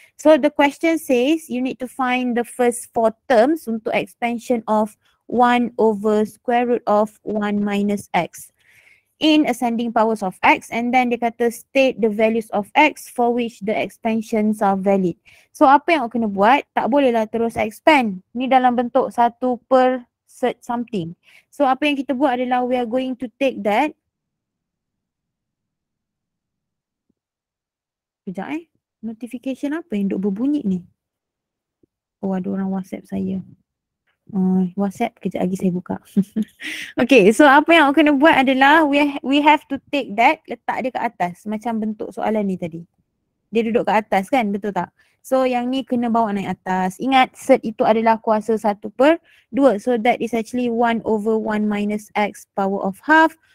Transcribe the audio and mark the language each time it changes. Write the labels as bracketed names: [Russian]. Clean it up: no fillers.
[English] So the question says you need to find the first 4 terms untuk expansion of 1 over square root of 1 minus x in ascending powers of x, and then [Malay] dia kata [English] state the values of x for which the expansions are valid. [Malay] So apa yang awak kena buat? Tak bolehlah terus expand. Ni dalam bentuk 1 per set something. So apa yang kita buat adalah [English] we are going to take that. [Malay] Sekejap notification apa yang duk berbunyi ni? Oh, ada orang WhatsApp saya. WhatsApp kejap lagi saya buka. Okay, so apa yang awak kena buat adalah [English] we have to take that, [Malay] letak dia kat atas macam bentuk soalan ni tadi. Dia duduk kat atas kan, betul tak? So yang ni kena bawa naik atas. Ingat set itu adalah kuasa 1 per 2. [English] So that is actually 1 over 1 minus x power of half.